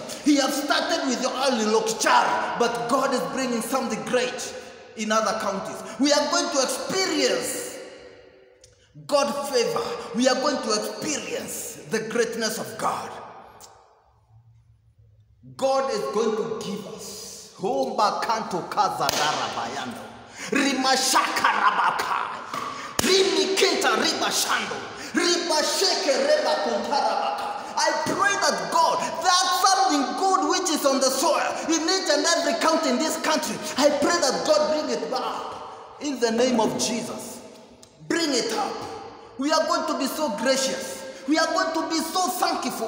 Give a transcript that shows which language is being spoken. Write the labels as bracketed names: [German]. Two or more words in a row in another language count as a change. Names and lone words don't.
[English] He has started with your early Lokichar, but God is bringing something great in other counties. We are going to experience God's favor. We are going to experience the greatness of God. God is going to give us. Homba kanto kazadara bayando. Rimashaka rabakai. Rimikinta ribashando. Ribasheke reba kontarabaka. I pray that God, that's something good which which is on the soil, in each and every county in this country, I pray that God bring it back. In the name of Jesus, bring it up. We are going to be so gracious. We are going to be so thankful.